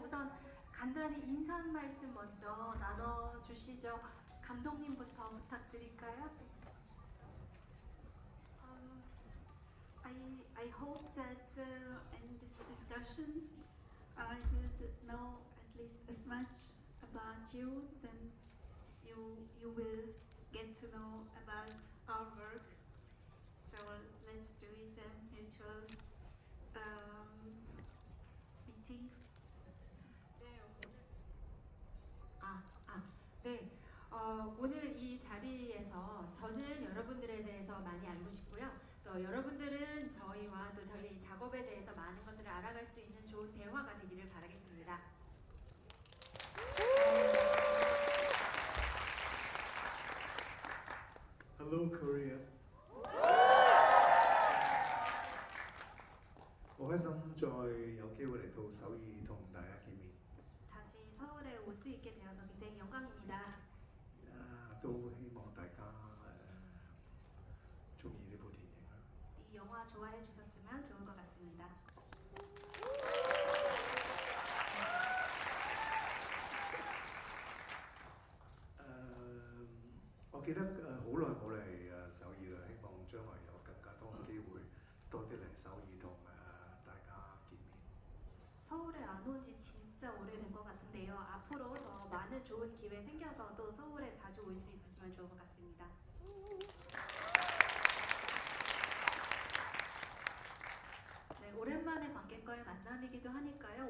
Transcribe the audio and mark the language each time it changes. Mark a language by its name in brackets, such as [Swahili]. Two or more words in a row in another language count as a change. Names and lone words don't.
[Korean] 우선 간단히 인사 말씀 먼저 나눠주시죠. 감독님부터 부탁드릴까요? [English] Um, I hope that in this discussion I will know at least as much about you, then you will get to know about our work. So let's do it mutual meeting. [Korean] 네, 네. 오늘 이 자리에서 저는 여러분들에 대해서 많이 알고 싶고요. 또 여러분들은 저희와 또 저희 작업에 대해서 많은 것들을 알아갈 수 있는 좋은 대화가 되기를 바라겠습니다. [English] Hello Korea， [Cantonese] 好開心再有機會嚟到首爾同大家見面。 [Korean] 다시 서울에 올 수 있게 되어서 굉장히 영광입니다. [Cantonese] 都希望大家中意呢部電影啦。 [Korean] 이 영화 좋아해 주셨으면 좋을 것 같습니다. [Cantonese] 誒，我記得好耐冇嚟首爾啦，希望將來有更加多嘅機會，多啲嚟首爾同大家見面。 [Korean] 서울에 안 온 지 진짜 오래된 것 같은데요. 앞으로 더 많은 좋은 기회 생겨서 또 서울에 자주 올 수 있으면 좋을 것 같습니다. 네, 오랜만에 관객과의 만남이기도 하니까요.